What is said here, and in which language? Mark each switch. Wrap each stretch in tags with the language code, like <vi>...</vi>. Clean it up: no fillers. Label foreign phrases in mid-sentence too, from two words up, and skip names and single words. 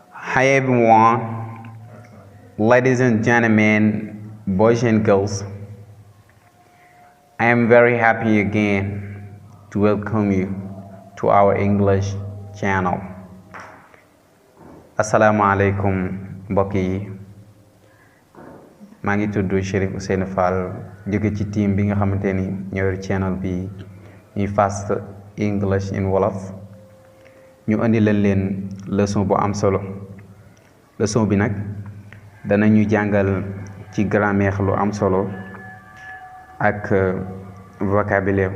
<en>Hi everyone, ladies and gentlemen, boys and girls. I am very happy again to welcome you to our English channel.</en> <wo>Assalamualaikum mbokk yi. Maa ngi tudd Chérif Ousseynou Fall jóge ci team bi nga xamanteni ñoo channel bi ñuy Fast English in Wolof. Ñu andi leen leçon bu am solo. Leçon bi nag danañu jàngal ci grammaire lu am solo ak vocabulaire.</wo>